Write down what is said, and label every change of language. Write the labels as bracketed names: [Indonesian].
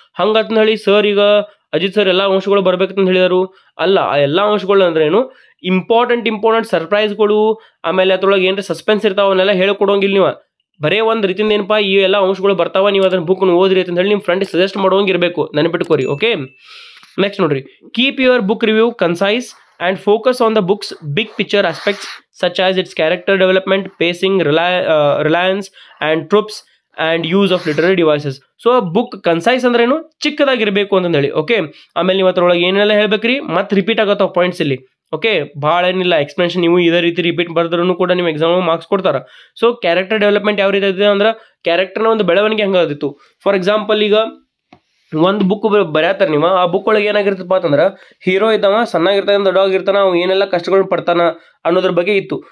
[Kannada] ಹಂಗಂತ ಹೇಳಿ ಸರ್ ಈಗ ಅಜಿತ್ ಸರ್ ಎಲ್ಲ ಅಂಶಗಳು ಬರ್ಬೇಕಂತ ಹೇಳಿದಾರು ಅಲ್ಲ. ಆ ಎಲ್ಲ ಅಂಶಗಳು ಅಂದ್ರೆ ಏನು, ಇಂಪಾರ್ಟೆಂಟ್ ಸರ್ಪ್ರೈಸ್ಗಳು, ಆಮೇಲೆ ಅದ್ರೊಳಗೆ ಏನ್ರ ಸಸ್ಪೆನ್ಸ್ ಇರ್ತಾವ ಅವನ್ನೆಲ್ಲ ಹೇಳ್ಕೊಡೋಂಗಿಲ್ಲ ನೀವು. ಬರೇ ಒಂದು ರೀತಿಯಿಂದ ಏನಪ್ಪಾ ಈ ಎಲ್ಲ ಅಂಶಗಳು ಬರ್ತಾವ, ನೀವು ಅದನ್ನ ಬುಕ್ ಓದ್ರಿ ಅಂತ ಹೇಳಿ ನಿಮ್ಮ ಫ್ರೆಂಡ್ ಸಜೆಸ್ಟ್ ಮಾಡೋಂಗಿರ್ಬೇಕು, ನೆನಪಿಟ್ಕೋರಿ. [English] okay, [Kannada] ನೆಕ್ಸ್ಟ್ ನೋಡ್ರಿ, [English] Keep your book review concise and focus on the book's big picture aspects such as its character development, pacing, reliance and tropes and use of literary devices. [Kannada] So book concise ಅಂದ್ರೆ ಏನು, ಚಿಕ್ಕದಾಗಿರ್ಬೇಕು ಅಂತ ಹೇಳಿ. Okay, ಆಮೇಲೆ ನೀವು ಅದ್ರೊಳಗೆ ಏನೆಲ್ಲ ಹೇಳ್ಬೇಕ್ರಿ, ಮತ್ತೆ ರಿಪೀಟ್ ಆಗತ್ತಾವ ಪಾಯಿಂಟ್ಸ್ ಇಲ್ಲಿ. ಓಕೆ, ಭಾಳ ಏನಿಲ್ಲ ಎಕ್ಸ್ಪ್ಲೆನೇಷನ್, ನೀವು ಇದೇ ರೀತಿ ರಿಪೀಟ್ ಬರ್ದ್ರೂ ಕೂಡ ನಿಮ್ಮ ಎಕ್ಸಾಮ್ ಮಾರ್ಕ್ಸ್ ಕೊಡ್ತಾರೆ. ಸೊ ಕ್ಯಾರೆಕ್ಟರ್ ಡೆವಲಪ್ಮೆಂಟ್ ಯಾವ ರೀತಿ ಇದೆ ಅಂದ್ರೆ, ಕ್ಯಾರೆಕ್ಟರ್ನ ಒಂದು ಬೆಳವಣಿಗೆ ಹಂಗಾದಿತ್ತು. ಫಾರ್ ಎಕ್ಸಾಂಪಲ್, ಈಗ ಒಂದು ಬುಕ್ ಬರ್ಯಾತಾರ ನೀವು, ಆ ಬುಕ್ ಒಳಗೆ ಏನಾಗಿರ್ತಪ್ಪ ಅಂತಂದ್ರೆ, ಹೀರೋ ಇದ್ದಾವ, ಸಣ್ಣಾಗಿರ್ತಾನೆ, ದೊಡ್ಡವಾಗಿರ್ತಾನ, ಅವ್ ಏನೆಲ್ಲ ಕಷ್ಟಗಳು ಪಡ್ತಾನ ಅನ್ನೋದ್ರ ಬಗ್ಗೆ ಇತ್ತು.